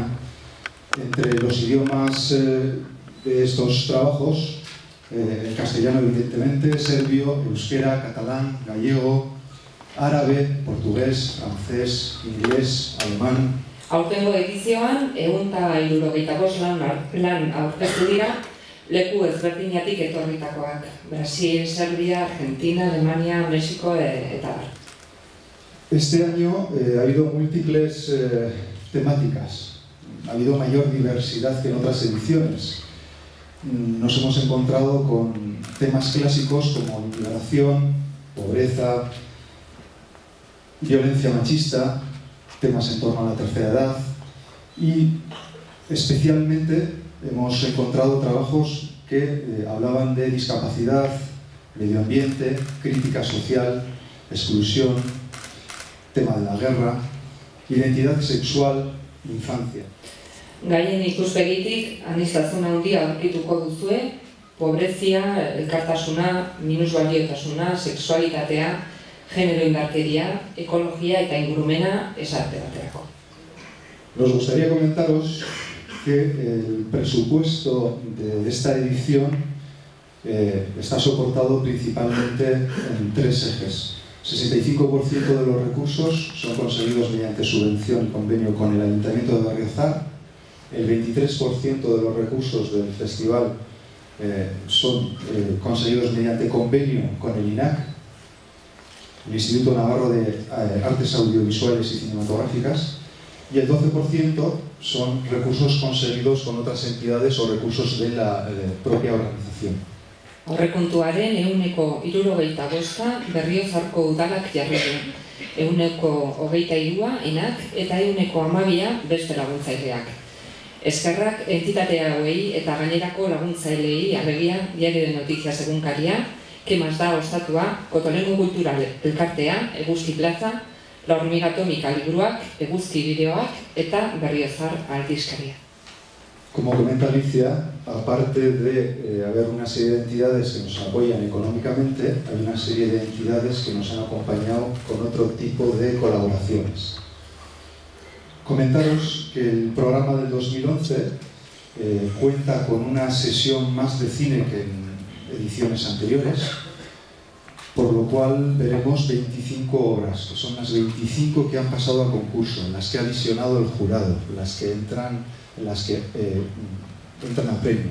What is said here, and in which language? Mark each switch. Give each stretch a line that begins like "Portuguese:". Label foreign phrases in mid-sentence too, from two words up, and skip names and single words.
Spanish: Entre los idiomas de estos trabajos, el castellano evidentemente, serbio, euskera, catalán, gallego, árabe, portugués, francés, inglés, alemán.
Basque: Aurtengo edizioan, 175 lan aurkeztu dira, leku ezberdinatik etorritakoak. Brasil, Serbia, Argentina, Alemania, México eta bar.
Spanish: Este año ha habido múltiples temáticas. Ha habido mayor diversidad que en otras ediciones. Nos hemos encontrado con temas clásicos como migración, pobreza, violencia machista, temas en torno a la tercera edad y especialmente hemos encontrado trabajos que hablaban de discapacidad, medio ambiente, crítica social, exclusión, tema de la guerra, identidad sexual, infancia.
Basque: Gaien ikuspegitik aniztasuna handia aurkituko duzue, pobrezia, elkartasuna, minusbaliotasuna, sexualitatea, genero indarkeria, ekologia eta ingurumena esarte baterako.
Spanish: Nos gustaría comentaros que el presupuesto de esta edición está soportado principalmente en tres ejes. 65% de los recursos son conseguidos mediante subvención y convenio con el Ayuntamiento de Berriozar. El 23% de los recursos del festival son conseguidos mediante convenio con el INAC, el Instituto Navarro de Artes Audiovisuales y Cinematográficas, y el 12% son recursos conseguidos con otras entidades o recursos de la propia organización.
Basque: Aurrekontuaren 75% Berriozarko udalak jarri du, 23% INAK eta 12% beste laguntzaileak. Eskerrak entitate hauei eta gainerako laguntzaileei, alegia Diario de Noticias egunkaria, Kemas da Ostatua, Kotolengo Kultural Elkartea, Eguzki Plaza, La Hormiga Atómica liburuak, Eguzki bideoak eta Berriozar aldizkaria.
Spanish: Como comenta Alicia, aparte de haber una serie de entidades que nos apoyan económicamente, hay una serie de entidades que nos han acompañado con otro tipo de colaboraciones. Comentaros que el programa del 2011 cuenta con una sesión más de cine que en ediciones anteriores, por lo cual veremos 25 obras, que son las 25 que han pasado a concurso, en las que ha visionado el jurado, en las que entran a premio.